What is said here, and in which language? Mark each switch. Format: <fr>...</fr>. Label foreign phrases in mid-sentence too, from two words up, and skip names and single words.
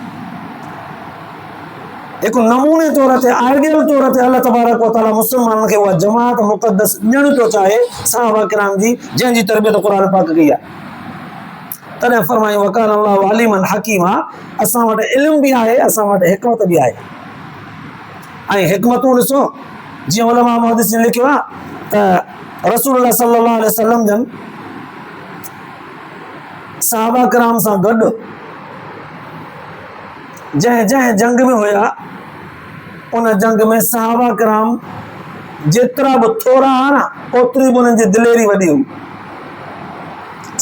<sd>हिकु नमूने तौर ते, आइडियल तौर ते</sd> <ar>الله تبارك وتعالى</ar> <sd>मुसलमाननि खे उहा जमात मुक़द्दस ॾियणु थो चाहे सहाबा किराम जी, जंहिंजी तरबियत क़ुर पाक कई आहे। तॾहिं फरमाई</sd> <ar>وكان الله عليما حكيما.</ar> <sd>असां वटि इल्म बि आहे, असां वटि हिकमत बि आहे। ऐं हिकमतूं ॾिसो, जीअं उलमा मुहद्दिसीन लिखियो आहे त</sd> <ar>رسول الله صلى الله عليه وسلم</ar> <sd>जन सहाबा किराम सां गॾु जंहिं जंहिं जंग में हुया, उन जंग में सहाबा किराम जेतिरा बि थोरा हुआ न, ओतिरी बि उन्हनि जी दिलेरी वॾी हुई।</sd>